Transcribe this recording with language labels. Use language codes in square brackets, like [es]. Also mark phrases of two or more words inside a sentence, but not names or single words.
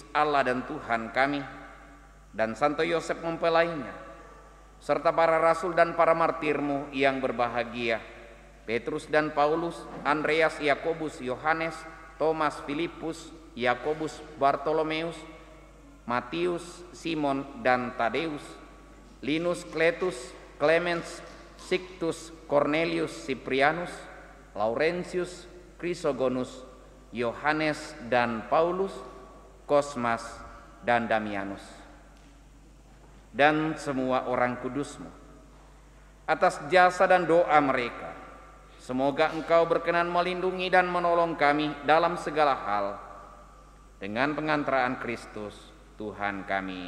[id] Allah dan Tuhan kami, dan Santo Yosef mempelainya, serta para rasul dan para martir-Mu yang berbahagia, Petrus dan Paulus, Andreas, Yakobus, Yohanes, Thomas, Filipus, Yakobus, Bartolomeus, Matius, Simon dan Tadeus, Linus, Kletus, Clemens, Sictus, Cornelius, Cyprianus, Laurentius, Chrysogonus, Yohanes dan Paulus, Kosmas dan Damianus, dan semua orang kudus-Mu. Atas jasa dan doa mereka, semoga Engkau berkenan melindungi dan menolong kami dalam segala hal, dengan pengantaraan Kristus Tuhan kami.